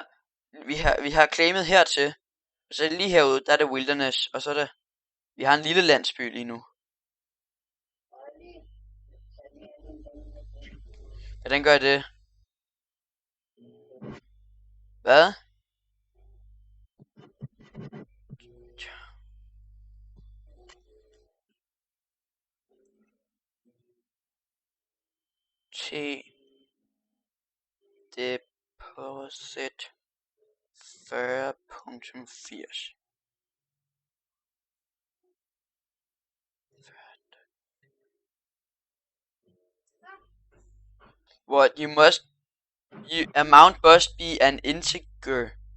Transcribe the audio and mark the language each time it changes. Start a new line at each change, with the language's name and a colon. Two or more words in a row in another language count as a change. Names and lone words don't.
Danish: Vi har claimet hertil. Så er det lige herude, der er det wilderness. Og så er det... Vi har en lille landsby lige nu. Hvordan gør jeg det? Hvad?
English: T deposit 40.80. What amount must be an integer.